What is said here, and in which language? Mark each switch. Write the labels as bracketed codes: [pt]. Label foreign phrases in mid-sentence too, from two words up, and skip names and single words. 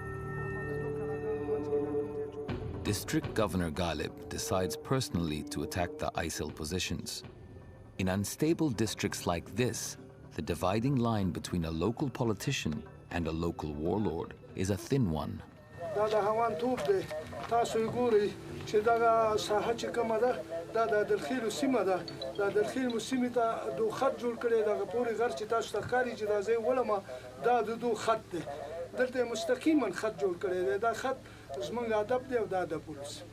[en] District Governor Ghalib decides personally to attack the ISIL positions. In unstable districts like this, the dividing line between a local politician and a local warlord is a thin one. [ps] چې دغه ساحه چې کومه ده دا د دلخیلو سیمه ده دا دلخیلو سیمې ته دو خط جوړ کړی دغه پورې غر چې تاسو ته ښکاري چې دا ځای ولمه دا د دو خط دی دلته مستقیما خط جوړ کړی دی دا خط زموږ هدف دی او دا د پولیس